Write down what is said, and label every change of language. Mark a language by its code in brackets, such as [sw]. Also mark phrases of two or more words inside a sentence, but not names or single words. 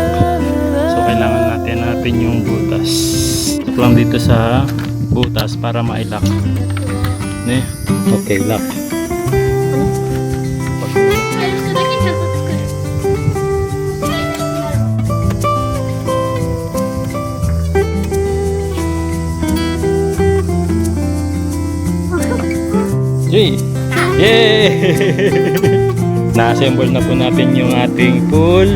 [tl] So kailangan natin yung butas. Ito lang dito sa butas para ma-lock. Ne? [en] Okay, lock. [ja] 最初だけちゃんと作る。 Yay! Yay! [tl] Na-assemble na po natin yung ating pool.